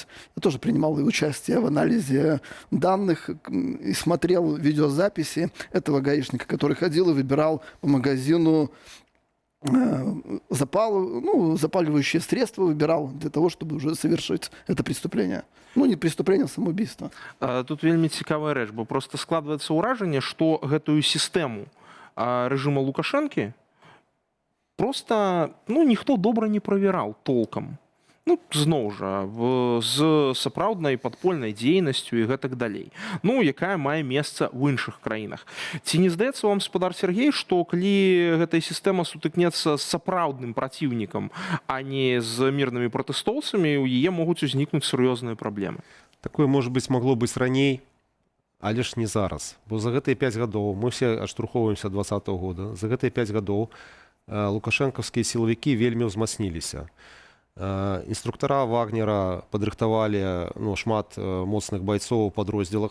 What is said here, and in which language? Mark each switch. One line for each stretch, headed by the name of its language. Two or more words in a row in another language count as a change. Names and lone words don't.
Russian: Я тоже принимал участие в анализе данных и смотрел видеозаписи этого гаишника, который ходил и выбирал по магазину запаливающие средства, выбирал для того, чтобы уже совершить это преступление. Не преступление, а самоубийство.
Belarusian: Тут вельмі цікавая рэч, бо просто складваецца ўражанне, што гэтую сістэму рэжыма Лукашэнкі просто ніхто добра не правяраў толкам. Зноў жа, з сапраўднай падпольнай дзейнасцю і гэтак далей. Якая мае месца ў іншых краінах. Ці не здаецца вам, гаспадар Сергей, што калі гэтая сістэма сутыкнецца з сапраўдным праціўнікам, а не з мірнымі пратэстоўцамі, у яе могуць узнікнуць сур'ёзныя праблемы?
Russian: Такое, может быть, могло
Belarusian: быць раней, але ж не зараз. Бо за гэтыя 5 гадоў, мы все адштурхоўваемся 2020 года, за гэтыя 5 гадоў лукашэнкаўскія сілавікі вельмі ўзмацніліся. Інструктара Вагнера падрыхтавалі шмат моцных байцоў у падроздзелах.